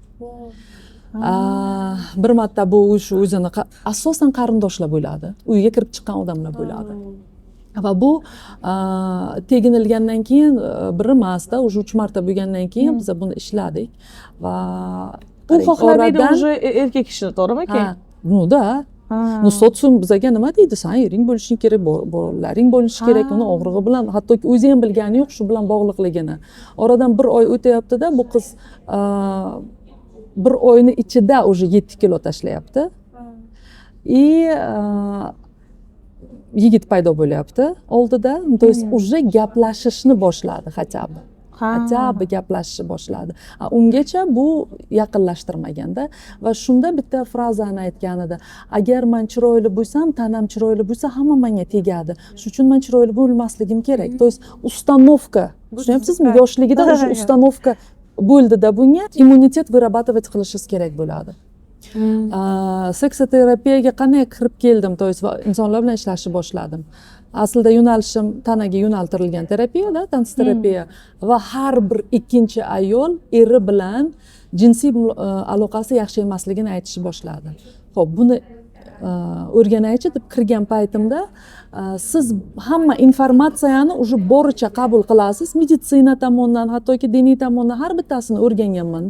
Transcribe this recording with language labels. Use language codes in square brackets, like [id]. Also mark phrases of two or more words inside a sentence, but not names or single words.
[uz] Bir marta bu o'zini asosan qarindoshlar bo'ladi, uyga kirib chiqqan odamlar bo'ladi. Va bu teginilgandan keyin bir emasda, уже 3 marta bo'lgandan keyin biz buni ishladik va u xohlamaydi уже erkak kishi, to'g'rimi aka? [ru] Ну да. [uz] Ну sotsium bizga nima deydi? San ering bo'lishing kerak, bolalaring bo'lishi kerak. Uni og'rig'i bilan hattoki o'zi ham bilgani yo'q shu bilan bog'liqligini. Oradan 1 oy o'tayapti-da, bu qiz 1 oyni ichida уже 7 kilo tashlayapti. Yigit paydo bo'lyapti oldida, [ru] то есть уже [uz] gaplashishni boshladi [ru] хотя бы [uz] gaplashishni boshladi. Ungacha bu yaqinlashtirmaganda va shunda bitta frazani aytgan edi. Agar men chiroyli bo'lsam, tanam chiroyli bo'lsa, hamma menga tegadi. Shuning uchun men chiroyli bo'lmasligim kerak. [ru] То есть установка. [uz] Tushunyapsizmi? Yoshligida [ru] уже установка [uz] bo'ldida bunga immunitet вырабатывать qilishingiz kerak bo'ladi. Seksoterapiyaga qanday kirib keldim, [ru] то есть [uz] insonlar bilan ishlashni boshladim. Aslida yo'nalishim tanaga yo'naltirilgan terapiyada, tans terapiya va har bir ikkinchi ayol eri bilan jinsiy aloqasi yaxshi emasligini aytishni boshladi. Xo'p, buni o'rganaychi deb kirgan paytimda siz hamma informatsiyani уже boricha qabul qilasiz, meditsina tomonidan, hattoki diniy tomondan har bittasini o'rganganman-da.